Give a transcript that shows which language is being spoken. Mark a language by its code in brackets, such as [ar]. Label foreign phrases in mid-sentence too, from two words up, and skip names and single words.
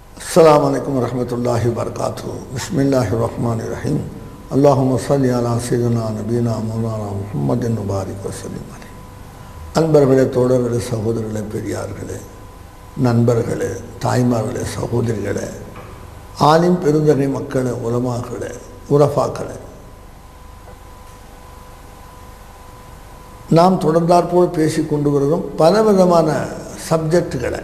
[ar] السلام عليكم رحمة الله وبركاته بسم الله الرحمن الرحيم. اللهم صل على سيدنا نبينا مولانا محمد وبارك وسلم عليه. [ta] அன்பர்களே, தோழர்களே, சகோதரர்களே, பெரியார்களே, நண்பர்களே, தாய்மார்களே, சகோதரிகளே, ஆலிம் பெருந்தகை மக்களே, உலமாக்களே, உரஃபாக்களே, நாம் தொடர்ந்தாற்போல் பேசி கொண்டு வருகிறோம் பலவிதமான சப்ஜெக்டுகளை.